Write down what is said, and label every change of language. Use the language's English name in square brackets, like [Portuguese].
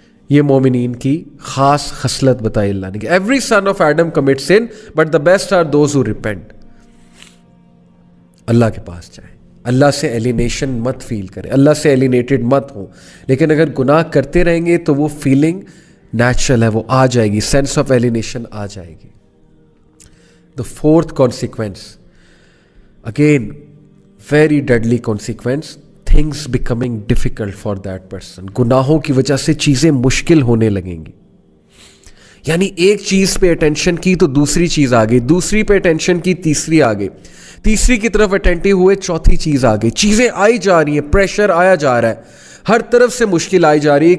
[Urdu] یہ مومنین کی خاص خصلت بتائی اللہ نے کہ [English] Every son of Adam commit sin but the best are those who repent. [Urdu] اللہ کے پاس جائیں، اللہ سے ایلینیشن مت فیل کریں، اللہ سے ایلینیٹڈ مت ہوں. لیکن اگر گناہ کرتے رہیں گے تو وہ فیلنگ نیچرل ہے، وہ آ جائے گی، سینس آف ایلینیشن آ جائے گی. [English] The fourth consequence, again very deadly consequence, things becoming difficult for that person. [Urdu] گناہوں کی وجہ سے چیزیں مشکل ہونے لگیں گی. یعنی ایک چیز پہ اٹینشن کی تو دوسری چیز آ گئی، دوسری پہ اٹینشن کی تیسری آ گئی، تیسری کی طرف اٹینٹیو ہوئے چوتھی چیز آ گئی. چیزیں آئی جا رہی ہیں، پریشر آیا جا رہا ہے، ہر طرف سے مشکل آئی جا رہی ہے.